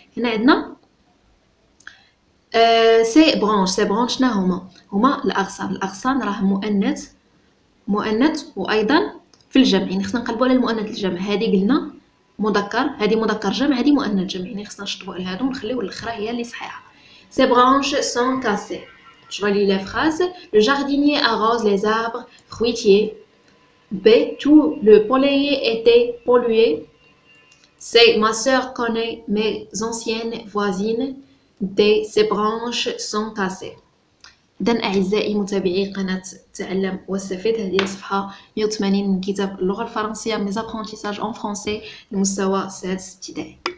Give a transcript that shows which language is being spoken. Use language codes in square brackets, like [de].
[ar] هنا عندنا [fr] سي برانش [ar] شنو هما الاغصان راه مؤنث وايضا في الجمع، يعني خصنا نقلبوا على المؤنث الجمع. هذه قلنا مذكر، هذه مذكر جمع، هذه مؤنث جمع، يعني خصنا نشطبوا على هادو ونخليو الاخرى هي اللي صحيحه. [fr] Ces branches sont cassées. Je relis la phrase. Le jardinier arrose les arbres fruitiers. B. Tout le poulailler était pollué. C. Ma sœur connaît mes anciennes voisines. D. Ces branches sont cassées. [ar] إذن أعزائي متابعي قناة تعلم واستفيد، هذه صفحة 180 من كتاب اللغة الفرنسية Mes apprentissages en français لمستوى سادس ابتدائي.